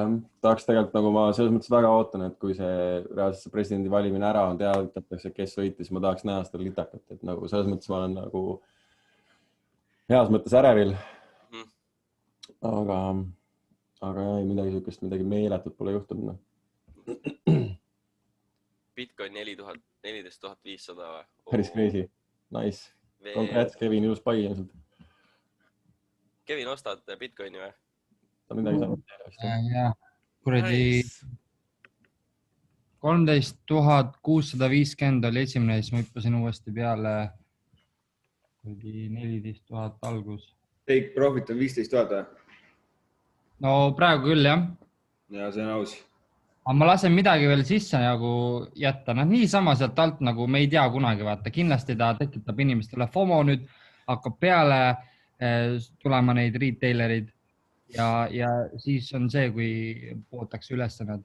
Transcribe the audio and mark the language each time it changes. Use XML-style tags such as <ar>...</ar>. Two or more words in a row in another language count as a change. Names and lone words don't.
<et>Tahaks tegelikult nagu ma selles mõttes väga ootan, et kui see reaalselt see presidendi valimine ära on, teatatakse, kes võitis, ma tahaks näha seda litakat. Et nagu selles mõttes ma olen nagu heas mõttes ärevil. Aga ei, midagi siukest, midagi meeletut pole juhtunud. Bitcoin 14,500 või? Päris crazy.</et> <en>Nice. Congrats,</en> <et>Kevin, ilus pai ilmselt. Kevin, ostad Bitcoini või? Ta midagi saab. Jah, kuradi 13,650 oli esimene, siis ma hüppasin uuesti peale 14,000 algus.</et> <en>Take profit on 15,000 või?</en> <et>No praegu küll, jah. Ja see on aus. Aga ma lasen midagi veel sisse nagu jätta. Niisama sealt alt nagu me ei tea kunagi, vaata. Kindlasti ta tekitab inimestele FOMO nüüd, hakkab peale tulema neid retailerid ja siis on see, kui pootakse üles nad.</et>